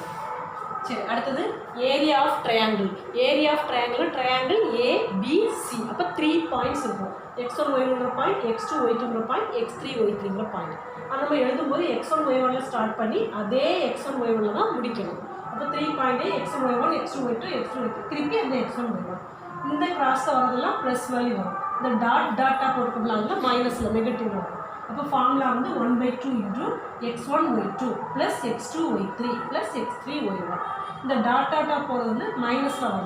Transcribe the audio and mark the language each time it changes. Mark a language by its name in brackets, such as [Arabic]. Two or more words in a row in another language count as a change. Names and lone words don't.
[Tamil] சரி, அடுத்தது [English] area of triangle. area of triangle [Tamil] ABC. அப்போ 3 பாயிண்ட்ஸ் இருக்கும். x1 y1 பாயிண்ட், x2 y2 பாயிண்ட், x3 y3 பாயிண்ட். அது நம்ம எழுதும்போது x1 y1 ஸ்டார்ட் பண்ணி அதே x1 y1 தான் முடிக்கணும். அப்போ 3 பாயிண்ட்டே x1 y1 x2 y2 x3 y3 திருப்பி அந்த x1 y1. இந்த கிராஸில் வரதெல்லாம் [English] plus value [Tamil] வரும். இந்த டாட்டாக போட்டுக்கலாம், அதில் மைனஸில் நெகட்டிவ் வரும். அப்போ ஃபார்முலா வந்து 1/2 [English] into x1 y2 plus x2 y3 plus x3 y1. [Tamil] இந்த டாட்டா போகிறது வந்து மைனஸில் வரணும்.